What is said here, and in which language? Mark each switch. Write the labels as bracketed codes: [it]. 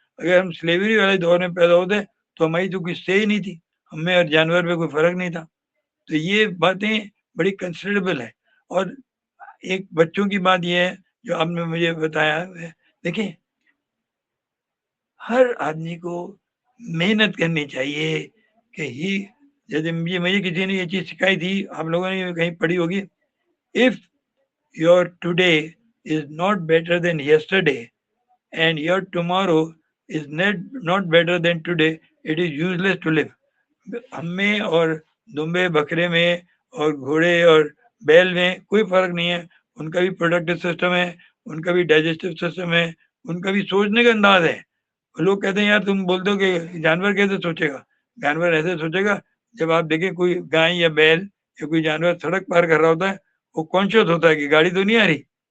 [ur] اگر ہم سلیوری والے دور میں پیدا ہوتے تو ہماری تو کوئی سے ہی نہیں تھی، ہمیں اور جانور میں کوئی فرق نہیں تھا. تو یہ باتیں بڑی کنسیڈریبل ہیں. اور ایک بچوں کی بات یہ ہے جو آپ نے مجھے بتایا ہے، دیکھیں ہر آدمی کو محنت کرنی چاہیے. کہ جیسے مجھے کسی نے یہ چیز سکھائی تھی، آپ لوگوں نے کہیں پڑھی ہوگی، [en] if your today is not better than yesterday and your tomorrow is not better than today, it is useless to live. [ur] ہمیں اور دمبے بکرے میں اور گھوڑے اور بیل میں کوئی فرق نہیں ہے. ان کا بھی پروڈکٹیو سسٹم ہے، ان کا بھی ڈائجسٹو سسٹم ہے، ان کا بھی سوچنے کا انداز ہے. لوگ کہتے ہیں یار تم بولتے ہو کہ جانور کیسے سوچے گا. جانور ایسے سوچے گا، جب آپ دیکھیں کوئی گائے یا بیل یا کوئی جانور سڑک پار کر رہا ہوتا ہے، وہ کانشیس ہوتا ہے کہ گاڑی تو نہیں آ رہی.